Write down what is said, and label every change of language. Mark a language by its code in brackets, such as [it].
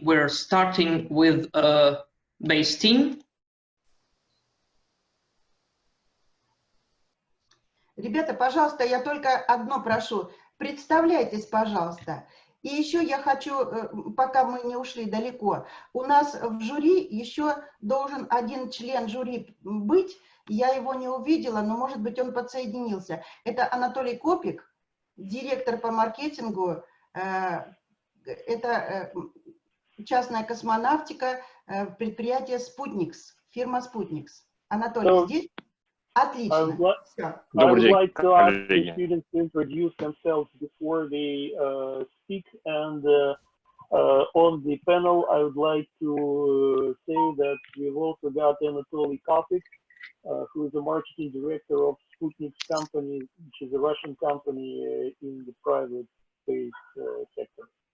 [en] We're starting with base team. [ru] Ребята, пожалуйста, я только одно прошу. Представляйтесь, пожалуйста. И еще я хочу, пока мы не ушли далеко, у нас в жюри еще должен один член жюри быть. Я его не увидела, но, может быть, он подсоединился. Это Анатолий Копик, директор по маркетингу. Это частная космонавтика, предприятие «Спутникс», фирма «Спутникс». Анатолий здесь? Отлично. [en] I would like to ask the students to introduce themselves before they speak, and on the panel, I would like to say that we've also got Anatoly Kopik, who is the marketing director of Sputnik's company, which is a Russian company in the private space sector.